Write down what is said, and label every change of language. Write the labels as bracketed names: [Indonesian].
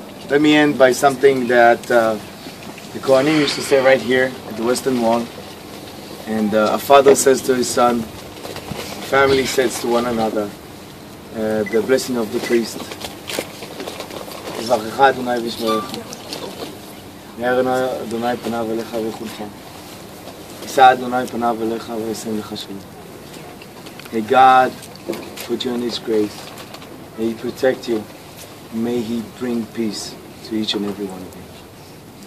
[English] Let me end by something that the Kohanim used to say right here at the Western Wall. And a father says to his son, family says to one another, the blessing of the priest. [Hebrew] יברכך אדוני וישמרך. יאר אדוני פניו אליך ויחונך. יישא אדוני פניו אליך וישם לך שלום. [English] May God put you in His grace. May He protect you. May He bring peace to each and every one of you.